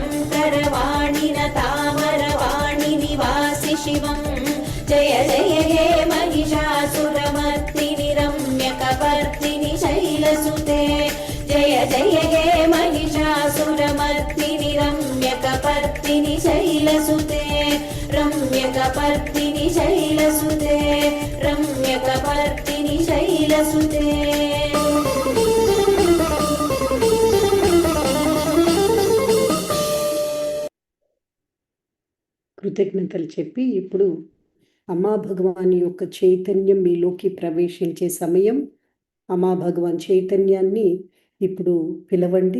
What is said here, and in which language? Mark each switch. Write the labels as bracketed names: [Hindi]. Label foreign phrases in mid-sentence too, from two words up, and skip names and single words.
[Sanskrit] करवाणि न तामरवाणि निवासि शिवं जय जय हे महिषासुरमर्दिनि रम्यकपर्दिनि शैलसुते जय जय हे महिषासुरमर्दिनि रम्यकपर्दिनि शैलसुते रम्यकपर्दिनि शैलसुते रम्यकपर्दिनि शैलसुते [Telugu] కృతజ్ఞతలు చెప్పి ఇప్పుడు అమ్మా భగవాన్ యొక్క చైతన్యం మీలోకి ప్రవేశించే సమయం. అమ్మా భగవాన్ చైతన్యాన్ని ఇప్పుడు పిలవండి.